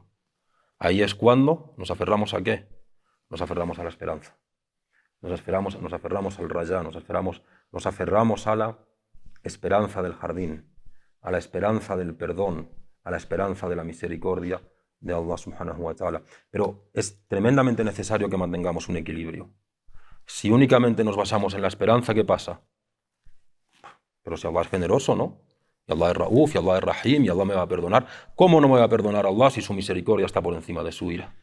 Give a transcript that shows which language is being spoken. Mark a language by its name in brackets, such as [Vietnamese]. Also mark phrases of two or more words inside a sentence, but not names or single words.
[Spanish] Ahí es cuando nos aferramos a ¿qué? Nos aferramos a la esperanza. Nos aferramos al rayá, nos aferramos a la esperanza del jardín, a la esperanza del perdón, a la esperanza de la misericordia de Allah [Arabic] سبحانه وتعالى. [Spanish] Pero es tremendamente necesario que mantengamos un equilibrio. Si únicamente nos basamos en la esperanza, ¿qué pasa? Pero si Allah es generoso, ¿no? Y Allah es Rauf, y Allah es Rahim, y Allah me va a perdonar. ¿Cómo no me va a perdonar Allah si su misericordia está por encima de su ira?